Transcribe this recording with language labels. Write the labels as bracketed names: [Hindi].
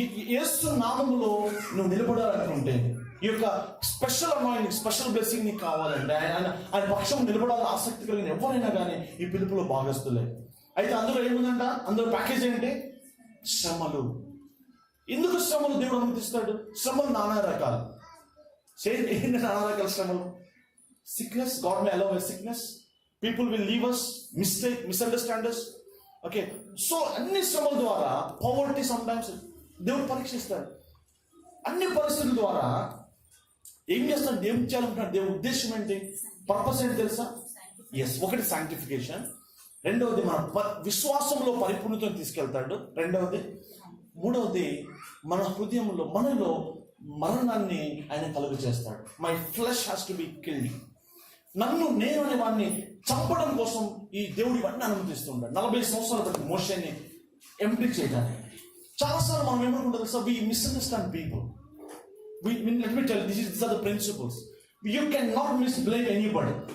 [Telugu] యేసు నామములో నువ్వు నిలబడాలనుకుంటే, ఈ యొక్క స్పెషల్ అనాయింటింగ్, స్పెషల్ బ్లెస్సింగ్ నీకు కావాలంటే, ఆయన పక్షం నిలబడాలని ఆసక్తి కలిగిన ఎవరైనా కానీ ఈ పిలుపులో భాగస్తులే. అయితే అందులో ఏముందంట? అందులో ప్యాకేజ్ ఏంటి? శ్రమలు. ఎందుకు శ్రమలు దేవుడు అనుమతిస్తాడు? శ్రమలు నానా రకాలు. ఏంటి నానా రకాల శ్రమలు? [English] sickness, God may allow a sickness, people will leave us, misunderstand us. [Telugu] Okay, so అన్ని శ్రమల ద్వారా, పవర్టీ సమ్టైమ్స్ దేవుడు పరీక్షిస్తాడు. అన్ని పరిస్థితుల ద్వారా ఏం చేస్తాడు, దేవుడు చేయాలనుకుంటాడు. దేవుడి ఉద్దేశం ఏంటి, పర్పస్ ఏంటి తెలుసా? ఎస్, ఒకటి సాంక్టిఫికేషన్, రెండవది మన విశ్వాసంలో పరిపూర్ణతను తీసుకెళ్తాడు, మూడవది మన హృదయంలో, మనలో మరణాన్ని ఆయన కలుగు చేస్తాడు. [English] My flesh has to be killed. [Telugu] నేను అనే వాడిని చంపడం కోసం ఈ దేవుడు ఇవన్నీ అనుమతిస్తుంటాడు. 40 సంవత్సరాల బట్టి మోషేని ఎంప్టీ చేయడానికి. చాలాసార్లు మనం ఏమనుకుంటారు sir, [English] We misunderstand people. Let me tell you, these are the principles. You cannot blame anybody.